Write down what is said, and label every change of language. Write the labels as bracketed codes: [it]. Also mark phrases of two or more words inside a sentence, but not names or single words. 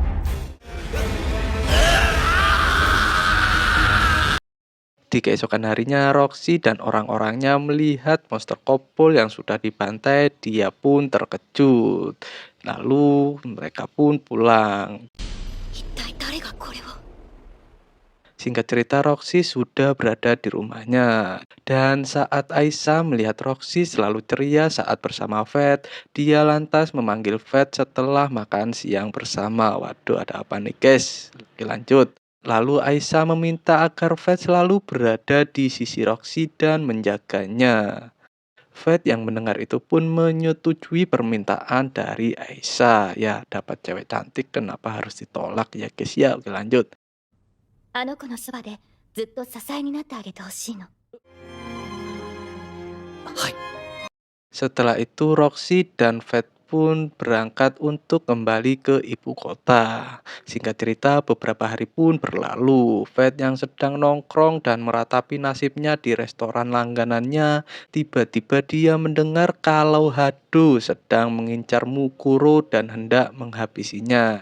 [id] Di keesokan harinya, Roxy dan orang-orangnya melihat monster kobold yang sudah dibantai. Dia pun terkejut. Lalu mereka pun pulang. [ja] 一体誰がこれを。 [id] Singkat cerita, Roxy sudah berada di rumahnya. Dan saat Aisyah melihat Roxy selalu ceria saat bersama Fred, dia lantas memanggil Fred setelah makan siang bersama. Waduh, ada apa nih guys? Oke, lanjut. Lalu Aisyah meminta agar Fred selalu berada di sisi Roxy dan menjaganya. Fred yang mendengar itu pun menyetujui permintaan dari Aisyah. Ya, dapat cewek cantik, kenapa harus ditolak ya guys ya? Oke, lanjut. [ja] あの子のそばでずっと支えになってあげてほしいの。はい。 [id] Setelah itu Roxy dan Fred pun berangkat untuk kembali ke ibu kota. Singkat cerita, beberapa hari pun berlalu. Fat yang sedang nongkrong dan meratapi nasibnya di restoran langganannya, tiba-tiba dia mendengar kalau Hado sedang mengincar Mukuro dan hendak menghabisinya.